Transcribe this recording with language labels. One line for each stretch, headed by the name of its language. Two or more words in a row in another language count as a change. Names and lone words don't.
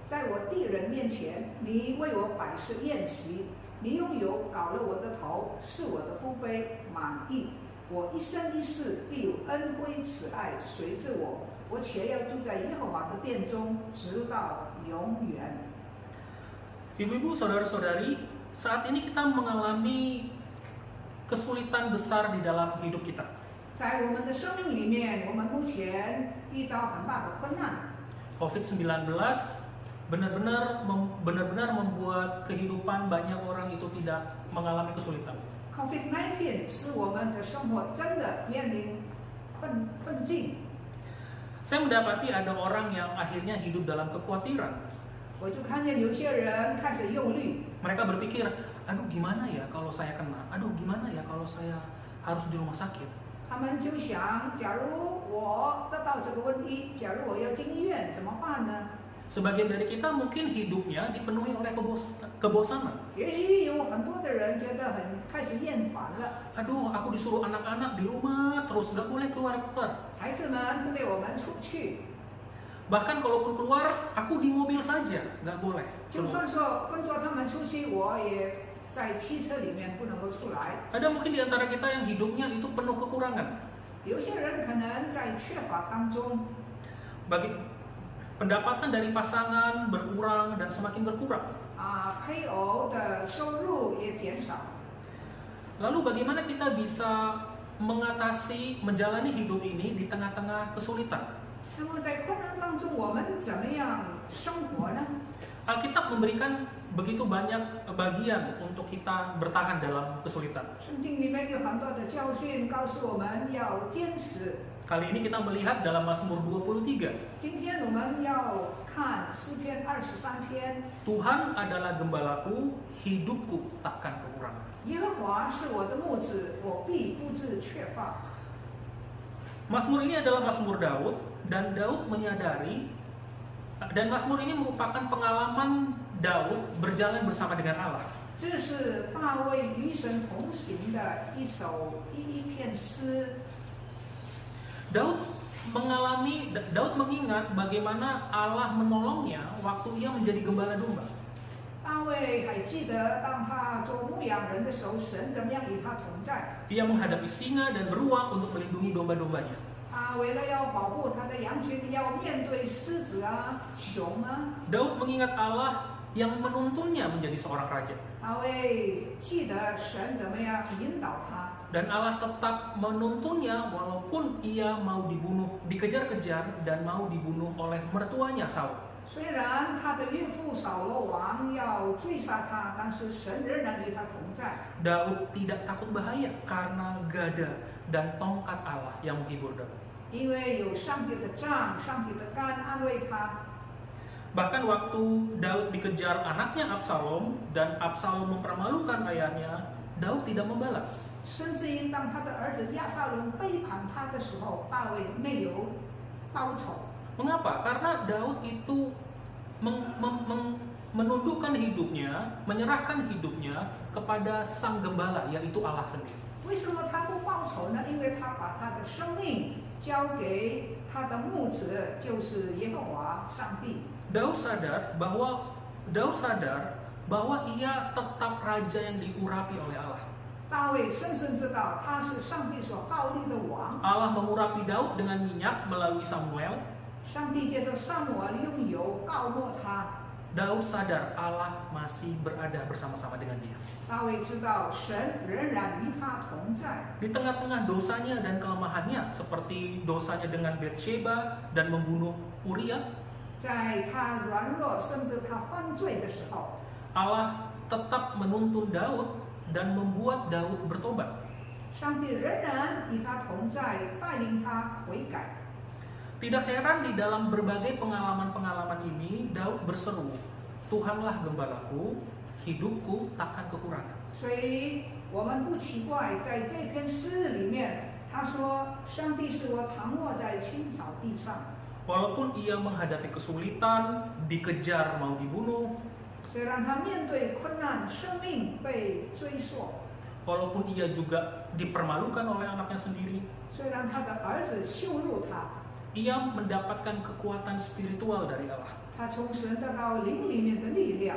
Chinese: 在我弟人面前，你为我摆设宴席，你用油膏了我的头，是我的福杯满溢。我一生一世必有恩惠慈爱随着我，我且要住在耶和华的殿中，直到永远。
Indonesian: Ibu-ibu, saudara-saudari, saat ini kita mengalami kesulitan besar di dalam hidup kita.
Chinese: 在我们的生命里面，我们目前遇到很大的困难。
Indonesian: COVID-19 benar-benar membuat kehidupan banyak orang itu tidak mengalami kesulitan.
Chinese: COVID-19 使我们的生活真的面临困境。
Indonesian: Saya mendapati ada orang yang akhirnya hidup dalam kekhawatiran.
Chinese: 我就看见有些人开始忧虑，
Indonesian: Mereka berpikir, aduh gimana ya kalau saya kena? Aduh gimana ya kalau saya harus di rumah sakit?
Chinese: 他们就想，假如我得到这个问题，假如我要进医院怎么办呢？
Indonesian: Sebagian dari kita mungkin hidupnya dipenuhi oleh kebosanan.
Chinese: 也许有很多的人觉得开始厌烦了，
Indonesian: Aduh, aku disuruh anak-anak di rumah terus, gak boleh keluar-keluar.
Chinese: 孩子们不给我们出去，
Indonesian: Bahkan kalaupun keluar, aku di mobil saja, gak boleh
Chinese: 就
Indonesian: keluar.
Chinese: 算说跟着他们出去，我也在汽车里面不能够出来。
Indonesian: Ada mungkin di antara kita yang hidupnya itu penuh kekurangan.
Chinese: 有些人可能在缺乏当中，
Indonesian: Bagi pendapatan dari pasangan berkurang dan semakin berkurang.
Chinese: 配偶的收入也减少。
Indonesian: Lalu bagaimana kita bisa menjalani hidup ini di tengah-tengah kesulitan?
Chinese: 那么在困难当中，我们怎么样生活呢？
Indonesian: Alkitab memberikan begitu banyak bagian untuk kita bertahan dalam kesulitan.
Chinese: 圣经里面有很多的教训，告诉我们要坚持。
Indonesian: Kali ini kita melihat dalam Mazmur 23.
Chinese: 今天我们要看诗篇23篇，
Indonesian: Tuhan adalah gembalaku, hidupku takkan kekurangan.
Chinese: 耶和华是我的牧者，我必不致缺乏。
Indonesian: Mazmur ini adalah Mazmur Daud, dan Daud menyadari, dan Mazmur ini merupakan pengalaman Daud berjalan bersama dengan Allah.
Chinese: 这是大卫与神同行的一篇诗。
Indonesian: Daud mengingat bagaimana Allah menolongnya waktu ia menjadi gembala domba.
Chinese: 大卫还记得，当他做牧羊人的时候，神怎么样与他同在。
Indonesian: Ia menghadapi singa dan beruang untuk melindungi domba-dombanya.
Chinese: 他为了要保护他的羊群，要面对狮子啊、熊啊。
Indonesian: Daud mengingat Allah yang menuntunnya menjadi seorang raja.
Chinese: 大卫记得神怎么样引导他，
Indonesian: Dan Allah tetap menuntunnya walaupun ia mau dibunuh, dikejar-kejar dan mau dibunuh oleh mertuanya Saul.
Chinese: 虽然他的岳父扫罗王要追杀他，但是神仍然与他同在。
Indonesian: Daud tidak takut bahaya karena gada dan tongkat Allah yang menghibur Daud.
Chinese: 因为有上帝的杖、上帝的竿安慰他。
Indonesian: Bahkan waktu Daud dikejar anaknya Absalom dan Absalom mempermalukan ayahnya, Daud tidak membalas.
Chinese: 甚至于当他的儿子亚撒龙背叛他的时候，大卫没有报仇。
Indonesian: Mengapa? Karena Daud itu menundukkan hidupnya, menyerahkan hidupnya kepada sang gembala, yaitu Allah sendiri.
Chinese: 为什么他不报仇呢？因为他把他的生命交给他的牧者，就是耶和华上帝。
Indonesian: Daud sadar bahwa ia tetap raja yang diurapi oleh Allah.
Chinese: 大卫深深知道他是上帝所膏立的王。
Indonesian: Allah mengurapi Daud dengan minyak melalui Samuel.
Chinese: 上帝借着撒母耳用油膏抹他。
Indonesian: Daud sadar Allah masih berada bersama-sama dengan dia.
Chinese: 大卫知道神仍然与他同在。
Indonesian: Di tengah-tengah dosanya dan kelemahannya, seperti dosanya dengan Bathsheba dan membunuh Uria,
Chinese: 在他软弱甚至他犯罪的时候，
Indonesian: Allah tetap menuntun Daud dan membuat Daud bertobat.
Chinese: 上帝仍然与他同在，带领他悔改。
Indonesian: Tidak heran di dalam berbagai pengalaman-pengalaman ini, Daud berseru, Tuhanlah gembalaku, hidupku takkan kekurangan.
Chinese: 所以我们不奇怪，在这篇诗里面，他说：“上帝使我躺卧在青草地上。”
Indonesian: Walaupun ia menghadapi kesulitan, dikejar mau dibunuh,
Chinese: 虽然他面对困难，生命被追索，
Indonesian: walaupun ia juga dipermalukan oleh anaknya sendiri,
Chinese: 虽然他的儿子羞辱他，
Indonesian: ia mendapatkan kekuatan spiritual dari Allah.
Chinese: 他从神得到灵里面的力量，